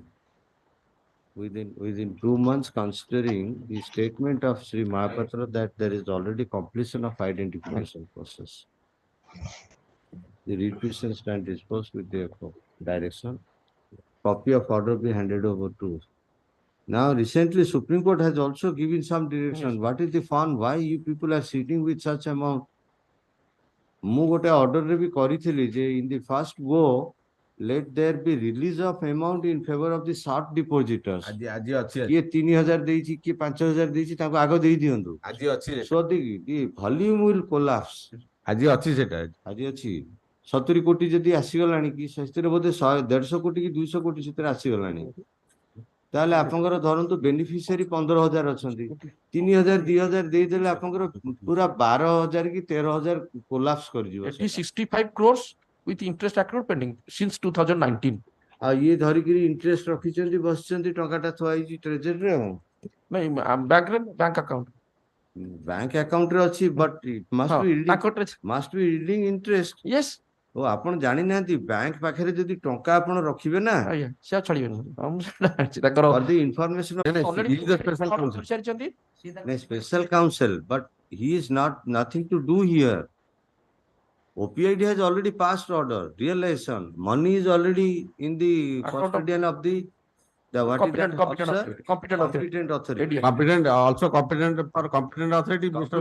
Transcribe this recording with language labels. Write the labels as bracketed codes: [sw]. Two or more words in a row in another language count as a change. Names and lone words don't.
[en] Within 2 months, considering the statement of Sri Mahapatra that there is already completion of identification process. The requisition stand disposed with the direction. Copy of order be handed over to. Now, recently, Supreme Court has also given some direction. What is the fund? Why you people are sitting with such amount? [or] ମୁଁ ଗୋଟେ [en] order [or] ବି କରିଥିଲି ଯେ [en] in the first go, let there be release of amount in favor of the short depositors. [or] ଆଜି ଅଛି କିଏ 3,000 ଦେଇଛି କିଏ 5,000 ଦେଇଛି ତାଙ୍କୁ ଆଗ ଦେଇ ଦିଅନ୍ତୁ. ଆଜି ଅଛି [en] So the volume will collapse. [or] ଆଜି ଅଛି ସେଟା ଆଜି ଅଛି 70 କୋଟି ଯଦି ଆସିଗଲାଣି କି ସେଥିରେ ବୋଧେ 150 କୋଟି କି 200 କୋଟି ସେଥିରେ ଆସିଗଲାଣି ତାହେଲେ ଆପଣଙ୍କର ଧରନ୍ତୁ ବେନିଫିସିଆରୀ 15,000 ଅଛନ୍ତି 3,000 2,000 ଦେଇଦେଲେ ଆପଣଙ୍କର ପୁରା 12,000 କି 13,000 କୋଲାପ୍ସ କରିଯିବ. [en] It is 65 crores with interest accrued pending since 2019. [or] ଆଉ ଇଏ ଧରିକିରି ଇଣ୍ଟରେଷ୍ଟ ରଖିଛନ୍ତି ବସିଛନ୍ତି ଟଙ୍କାଟା ଥୁଆ ହେଇଛି ଟ୍ରେଜେରୀରେ ଆଉ [en] ନାଇଁ bank account bank accountରେ ଅଛି ବଟ୍ must be yielding interest. Yes. [or] ଓ ଆପଣ ଜାଣିନାହାନ୍ତି ବ୍ୟାଙ୍କ ପାଖରେ ଯଦି ଟଙ୍କା ଆପଣ ରଖିବେ ନା ସେ ଆଉ ଛାଡ଼ିବେନି ତାଙ୍କର [en] information special counsel but he is nothing to do here. OPID has already passed order, realization, money is already in the custodian of the competent authority. competent authority. Competent authority, Mr.